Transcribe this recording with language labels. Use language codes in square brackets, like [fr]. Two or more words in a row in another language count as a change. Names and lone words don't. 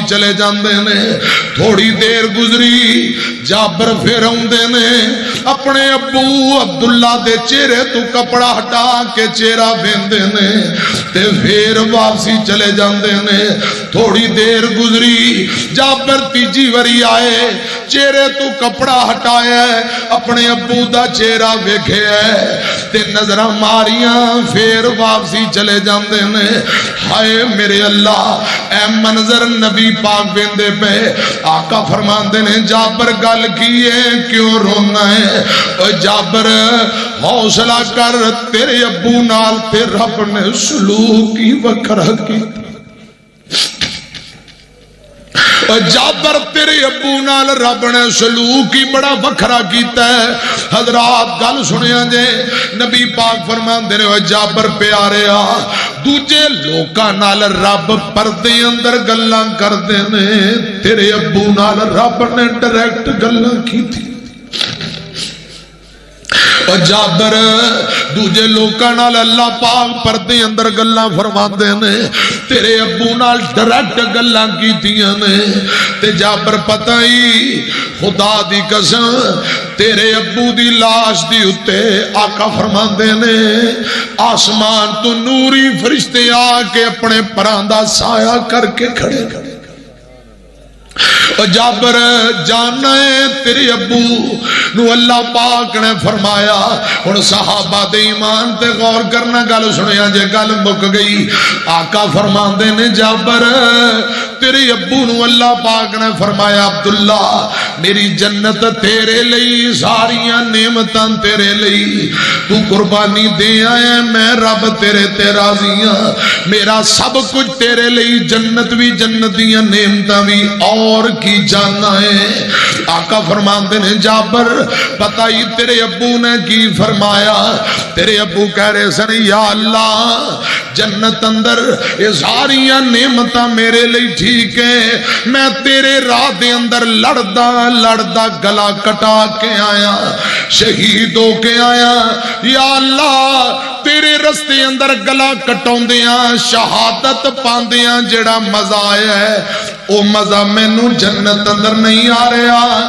[pa] چلے جاندے نے تھوڑی دیر گزری جابر پھر آندے نے اپنے ابو عبداللہ دے چہرے تو کپڑا ہٹا کے چہرہ ویندے نے تے پھر واپسی چلے جاندے نے تھوڑی دیر گزری جابر تیجی وری آئے چہرے تو کپڑا ہٹایا اپنے ابو دا چہرہ ویکھیا تے نظراں ماریاں پھر واپسی چلے جاندے نے ہائے میرے اللہ اے منظر نبی پاک ویندے پہ آقا فرماندے نے جابر گل کیے کیوں رونا ہے اوے جابر حوصلہ کر تیرے ابو نال تے رب نے سلوک ہی وکھرا کیتا جابر تیرے ابو نال رب نے سلوک ہی بڑا وکھرا کیتا ہے حضرات گل سنیا جے نبی پاک فرماندے نے او جابر پیارے آ دوجے لوکاں نال رب پردے اندر گلاں کردے نے تیرے ابو نال رب نے ڈائریکٹ گلاں کیتی اور جابر دوجے لوکاں نال اللہ پاک پردے اندر گلاں فرماندے نے تیرے ابو نال ڈائریکٹ گلاں کیتیاں نے تے جابر پتہ ہی خدا دی قسم تیرے ابو دی لاش دی اتے آقا فرماندے نے آسمان تو نوری فرشتے آ کے اپنے پراں دا سایہ کر کے کھڑے جابر جاننا ہے تیرے ابو نو اللہ پاک نے فرمایا ہن صحابہ دے ایمان تے غور کرنا گل سنیا جے گل مک گئی آقا فرماندے نے جابر تیرے ابو نو اللہ پاک نے فرمایا عبداللہ میری جنت تیرے لئی ساریاں نعمتاں تیرے لئی تو قربانی دے آیا میں رب تیرے تے راضی ہاں میرا سب کچھ تیرے لئی جنت بھی جنتیاں نعمتاں بھی اور کی جاننا ہے آقا فرماندے نے جابر پتہ ہی تیرے ابو نے کی فرمایا تیرے ابو کہہ رہے سن یا اللہ جنت اندر یہ ساریاں نعمتاں میرے لئی ٹھیک ہے میں تیرے راہ دے اندر لڑدا گلا کٹا کے آیا شہید ہو کے آیا یا اللہ تیرے رستے اندر گلا کٹاؤندیاں شہادت پاندیاں جڑا مزہ آیا ہے او مزہ مینوں جنت اندر نہیں آ رہا.